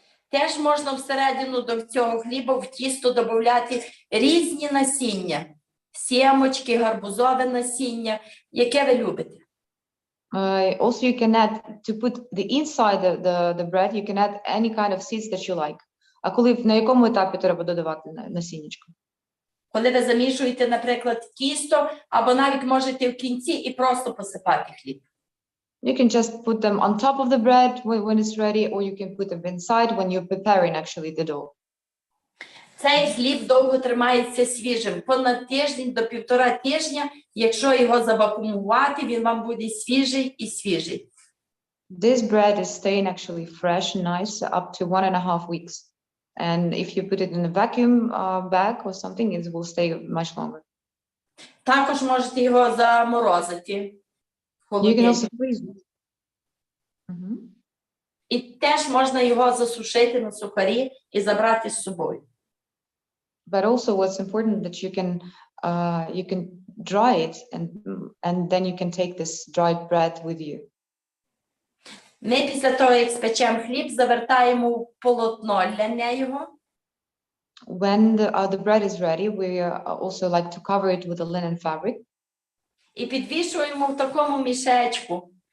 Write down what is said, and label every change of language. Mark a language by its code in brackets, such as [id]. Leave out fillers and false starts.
[uk] Теж можна всередину до цього хліба в тісто додати різні насіння. Сімочки, гарбузове насіння, яке ви любите. [en] Also, you can add to put the inside the bread. You can add any kind of seeds that you like. [uk] А коли на якому етапі треба додавати насіннячко? Коли ви замішуєте, наприклад, тісто, або навіть можете в кінці і просто посипати хліб. [en] You can just put them on top of the bread when it's ready, or you can put them inside when you're preparing actually the dough. [uk] Цей хліб довго тримається свіжим. Понад тиждень до 1,5 тижня, якщо його завакуумувати, він вам буде свіжий і свіжий. [en] This bread is staying actually fresh and nice up to 1.5 weeks. And if you put it in a vacuum bag or something, it will stay much longer. [uk] Також можете його заморозити. [en] You can also freeze it. [uk] І теж можна його засушити на сухарі і забрати з собою. [en] But also what's important that you can dry it and then you can take this dried bread with you. [uk] Ми після того, як спечемо хліб, завертаємо в полотно ляне. [en] When the bread is ready, we also like to cover it with a linen fabric. [uk] І підвішуємо в такому мішечку.